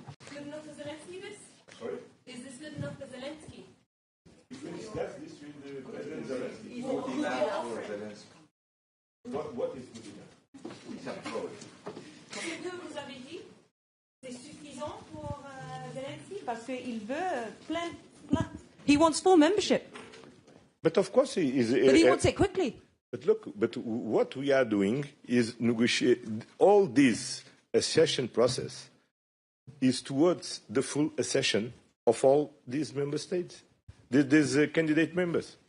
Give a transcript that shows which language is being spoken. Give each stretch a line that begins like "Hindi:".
English: Good enough for Zelensky, this? Sorry? Is this good enough for Zelensky? If we discuss this with the President Zelensky, what is good enough?
French: Ce que vous avez dit, c'est suffisant pour Zelensky, parce qu'il veut plein.
English: He wants full membership. But of course he is. But he wants it quickly. But what we are doing is negotiate all this accession process is towards the full accession of all these member states, these candidate members.